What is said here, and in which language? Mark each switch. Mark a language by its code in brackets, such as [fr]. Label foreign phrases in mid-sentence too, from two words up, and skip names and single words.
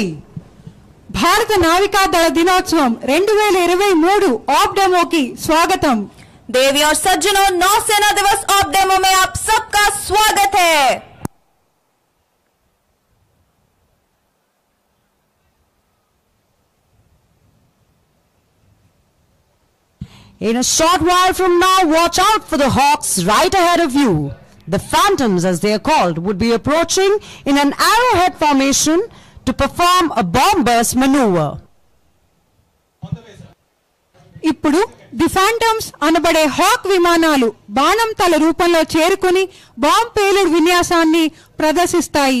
[te] భారత నావికా దళ దినోత్సవం 2023 [hi] ऑप डेमो की स्वागतम. देवी और सज्जनों, नौसेना दिवस [en] op demo [hi] में आप सबका स्वागत है. [en] In a short while from now, watch out for the Hawks right ahead of you. The Phantoms, as they are called, would be approaching in an arrowhead formation to perform a bomb burst maneuver. [te] ఇప్పుడు [en] The Phantoms [te] అనబడే హాక్ విమానాలు బాణం తల రూపంలో చేరుకుని బాంబ్ పేలుడు విన్యాసాన్ని ప్రదర్శిస్తాయి.